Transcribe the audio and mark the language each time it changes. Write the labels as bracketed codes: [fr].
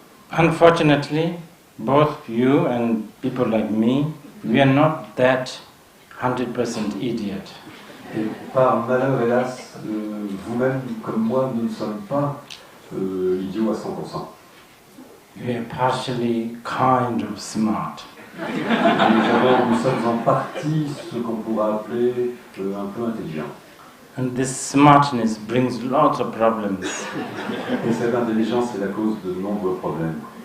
[en] Unfortunately, both you and people like me, we are not that 100% idiot. [fr] Et par malheur, hélas, vous-même comme moi, nous ne sommes pas idiots à 100%. [en] We are partially kind of smart. [fr] Nous sommes en partie ce qu'on pourrait appeler un peu intelligents. [en] And this smartness brings lots of problems. [fr] Et cette intelligence est la cause de nombreux problèmes.